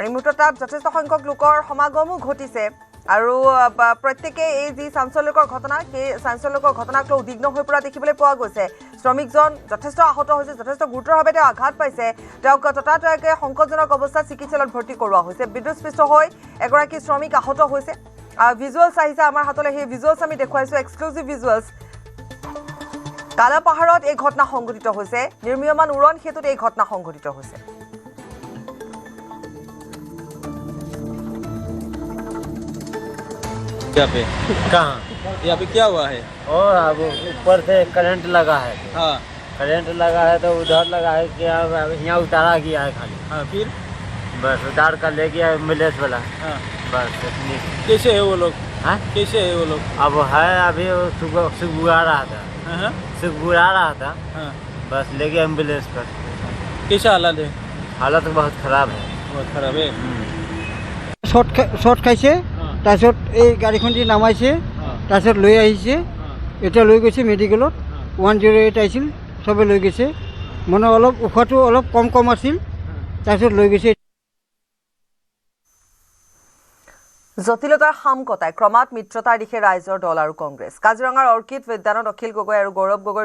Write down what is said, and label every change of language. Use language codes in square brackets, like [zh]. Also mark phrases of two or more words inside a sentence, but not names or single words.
[as] এই মুহূৰ্তত যথেষ্ট সংখ্যক লোকৰ সমাগমো ঘটিছে আৰু প্ৰত্যেকে এই যি চাঞ্চল্যকৰ ঘটনা সেই চাঞ্চল্যকৰ ঘটনাক লৈ উদ্বিগ্ন হৈ পৰা দেখিবলৈ পোৱা গৈছে শ্ৰমিকজন যথেষ্ট আহত হৈছে যথেষ্ট গুৰুতৰভাৱে তেওঁ আঘাত পাইছে তেওঁক ততাতৈয়াকৈ সংকটজনক অৱস্থাত চিকিৎসালয়ত ভৰ্তি কৰোৱা হৈছে বিদ্যুৎস্পৃষ্ট হৈ এগৰাকী শ্ৰমিক আহত হৈছে ভিজুৱেলছ আহিছে আমাৰ হাতলৈ সেই ভিজুৱেলছ আমি দেখুৱাইছো [en] exclusive visuals [as] কালা পাহাৰত এই ঘটনা সংঘটিত হৈছে নিৰ্মীয়মান উৰণ সেতুত এই ঘটনা সংঘটিত হৈছে [hi] यहाँ पे कहाँ यहाँ पे क्या हुआ है? और अब ऊपर से करंट लगा है हाँ करंट लगा है तो उधर लगा है कि अब यहाँ उतारा गया है खाली हाँ फिर बस उतार कर ले गया एम्बुलेंस वाला हाँ बस इतनी कैसे है वो लोग? हाँ कैसे है वो लोग? अब है अभी वो सुगबुआ रहा था हाँ सुगबुआ रहा था हाँ बस ले गया एम्बुलेंस पर कैसा हालत है? हालत बहुत खराब है बहुत खराब है [as] শ্বৰ্ট খাইছে তাৰপিছত এই গাড়ীখন দি নামাইছে তাৰপিছত লৈ আহিছে এতিয়া লৈ গৈছে মেডিকেলত 108 আহিছিল চবে লৈ গৈছে মানে অলপ উশাহটো অলপ কম আছিল তাৰপিছত লৈ গৈছে জটিলতাৰ হাম কটাই ক্ৰমাৎ মিত্ৰতাৰ দিশে ৰাইজৰ দল আৰু কংগ্ৰেছ কাজিৰঙাৰ অৰ্কিড উদ্যানত অখিল গগৈ আৰু গৌৰৱ গগৈ